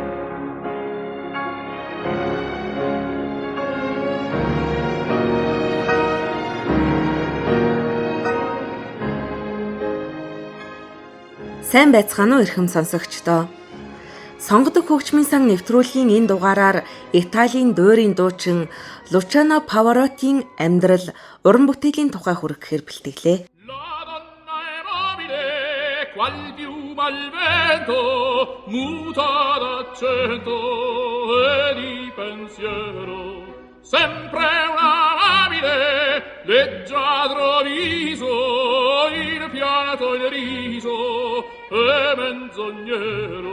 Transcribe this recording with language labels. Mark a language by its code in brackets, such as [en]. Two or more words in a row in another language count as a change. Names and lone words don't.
[mn] Сайн байцгаана уу эрхэм сонсогчдоо. Сонгодог хөгжмийн сан нэвтрүүлгийн энэ дугаараар Италийн дуурийн дуучин Luciano Pavarotti-ийн амьдрал, уран бүтээлийн тухай хүргэхээр бэлтгэлээ. [it] Qual piuma al vento muta d'accento e di pensiero, sempre una amabile leggiadro viso, il pianto il riso e menzognero.